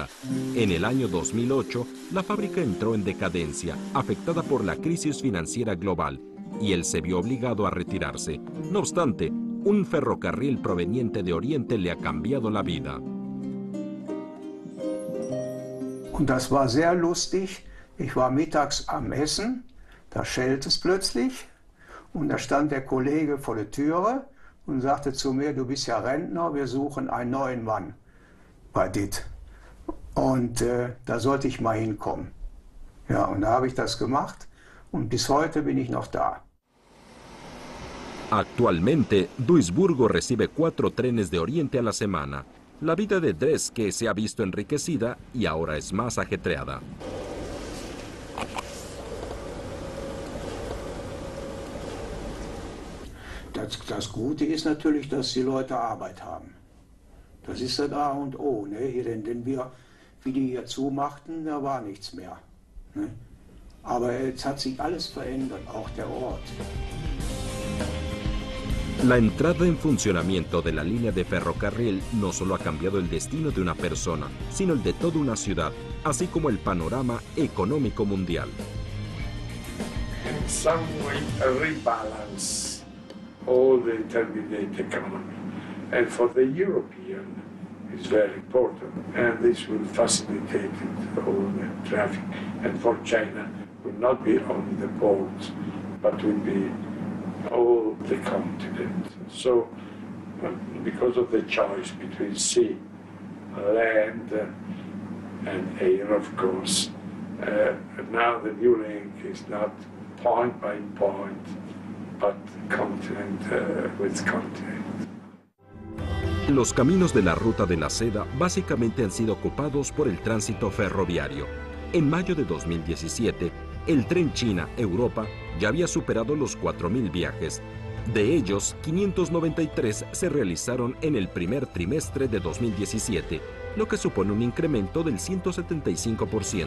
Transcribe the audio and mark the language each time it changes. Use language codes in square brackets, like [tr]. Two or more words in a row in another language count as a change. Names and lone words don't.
[es] En el año 2008, la fábrica entró en decadencia, afectada por la crisis financiera global, y él se vio obligado a retirarse. No obstante, un ferrocarril proveniente de Oriente le ha cambiado la vida. [de] Und das war sehr lustig. Ich war mittags am Essen, da schellte es plötzlich. Und da stand der Kollege vor der Türe und sagte zu mir, du bist ja Rentner, wir suchen einen neuen Mann bei DIT. Und da sollte ich mal hinkommen. Ja, und da habe ich das gemacht und bis heute bin ich noch da. [es] Actualmente, Duisburgo recibe 4 trenes de Oriente a la semana. La vida de Dreske se ha visto enriquecida y ahora es más ajetreada. [de] Das Gute ist natürlich, dass die Leute Arbeit haben. Das ist das A und O. Ne? Denn wie die hier zumachten, da war nichts mehr. Ne? Aber jetzt hat sich alles verändert, auch der Ort. [es] La entrada en funcionamiento de la línea de ferrocarril no solo ha cambiado el destino de una persona, sino el de toda una ciudad, así como el panorama económico mundial. [en] In some way, rebalance all the intermediate economy. And for the European, it's very important. And this will facilitate all the traffic. And for China, will not be only the ports, but will be all the continent. So, because of the choice between sea, land, and air, of course, now the new link is not point by point, but continent with continent. [es] Los caminos de la Ruta de la Seda básicamente han sido ocupados por el tránsito ferroviario. En mayo de 2017, el tren China-Europa ya había superado los 4.000 viajes. De ellos, 593 se realizaron en el primer trimestre de 2017, lo que supone un incremento del 175%.